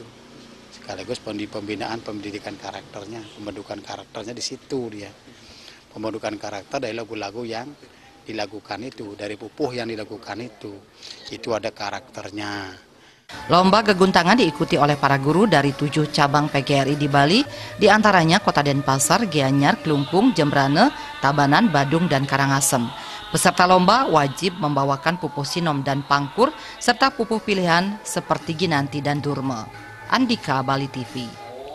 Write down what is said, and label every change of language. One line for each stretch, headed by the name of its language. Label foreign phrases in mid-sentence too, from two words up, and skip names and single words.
Indonesian: Sekaligus pembinaan pendidikan karakternya, pembentukan karakternya di situ dia. Pembentukan karakter dari lagu-lagu yang dilakukan itu, dari pupuh yang dilakukan itu ada karakternya. Lomba geguntangan diikuti oleh para guru dari 7 cabang PGRI di Bali, diantaranya Kota Denpasar, Gianyar, Klungkung, Jembrane, Tabanan, Badung, dan Karangasem. Peserta lomba wajib membawakan pupuh sinom dan pangkur, serta pupuh pilihan seperti Ginanti dan Durma. Andika, Bali TV.